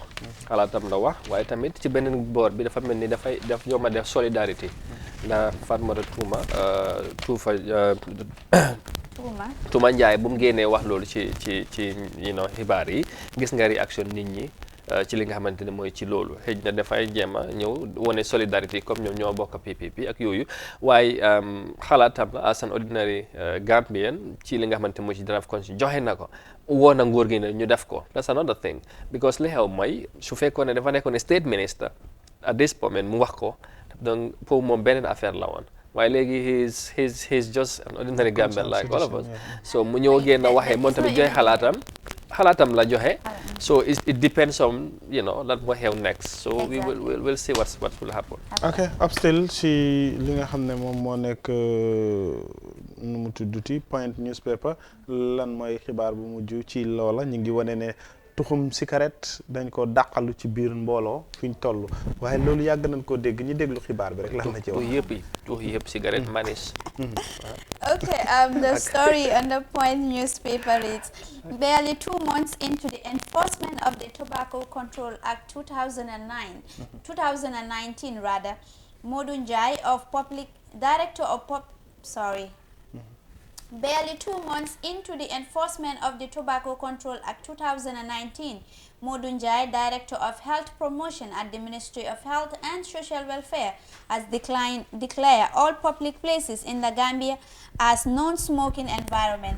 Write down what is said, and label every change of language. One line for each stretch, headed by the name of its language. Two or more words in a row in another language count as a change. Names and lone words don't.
Wolof: xalaatam la wax waaye tamit ci beneen boor bi dafa mel ni daf ñoo ma def solidarité ndax Fatmata Tuuma Njaay bu mu génnee wax loolu ci xibaar yi gis nga réaction nit ñi ci li nga xamante ne mooy ci loolu xëy na dafay jéem a ñëw wane solidarité comme ñoom ñoo bokk PPP ak yooyu waaye xalaatam la
English: as an ordinary
Wolof: Gambian ci li nga xamante mooy ci
English: draft constitution
Wolof: joxe na ko woo na nguur gi ne ñu def ko
English: that's another thing because
Wolof: li xew mooy su fekkoon ne dafa nekkoon
English: state minister at this moment
Wolof: mu wax ko
French: donc pour
Wolof: moom beneen affaire la woon waaye léegi
English: he's just an ordinary Gambian like all of us
Wolof: so mu ñëw génn a waxee moom tamit joxe xalaatam la joxe
English: so it depends on
Wolof: lan moo xew
English: next so we'll see what will happen.
Wolof: ok up still si li nga xam ne moom moo nekk nu mu tudduti Point newspaper lan mooy xibaar bu mujj ci loola ñu ngi wane ne tuxum cigarette dañ ko dàqalu ci biir mbooloo fi ñu toll waaye loolu yàgg nañ koo dégg ñi déglu xibaar bi rek lan la ci wax. tux yëpp cigarette manis.
English: Okay, the story on the Point newspaper reads, barely 2 months into the enforcement of the Tobacco Control Act 2019 rather, Modou Njie Barely 2 months into the enforcement of the Tobacco Control Act 2019, Modou Njie, Director of Health Promotion at the Ministry of Health and Social Welfare, has declared all public places in the Gambia as non-smoking environment.